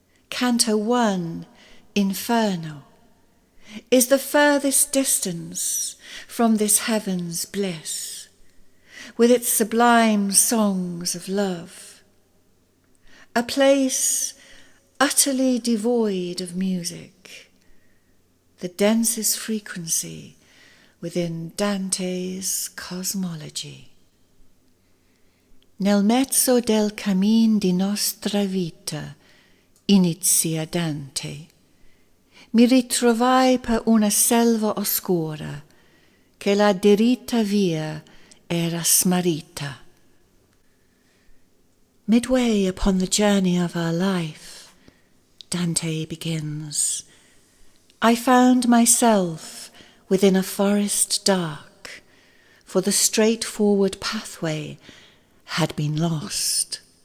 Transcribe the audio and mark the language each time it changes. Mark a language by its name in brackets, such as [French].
[English] Canto 1, Inferno, is the furthest distance from this heaven's bliss, with its sublime songs of love, a place utterly devoid of music, the densest frequency within Dante's cosmology. [Italian] Nel mezzo del cammin di nostra vita, inizia Dante, mi ritrovai per una selva oscura, che la diritta via era smarrita. [English] Midway upon the journey of our life, Dante begins, I found myself within a forest dark, for the straightforward pathway had been lost.